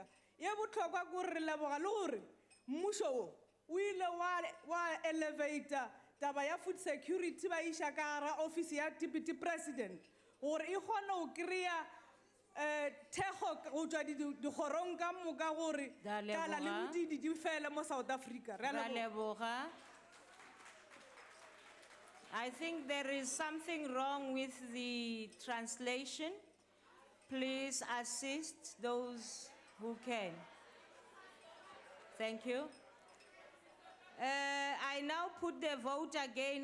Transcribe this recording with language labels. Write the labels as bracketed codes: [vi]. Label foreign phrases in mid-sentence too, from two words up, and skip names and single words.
[nso] Ye botlhokwa ke gore re leboga le gore mmušo o ile wa elevator taba ya [en] food security [nso] ba iša ka gara office ya [en] deputy president [nso] gore e kgone go kry-a thekgo go tšwa dikgorong ka moka gore kala le bodidi di fele mo South Africa. Re a Ra leboga. leboga. [en] I think there is something wrong with the translation. Please assist those who can. Thank you. I now put the vote again.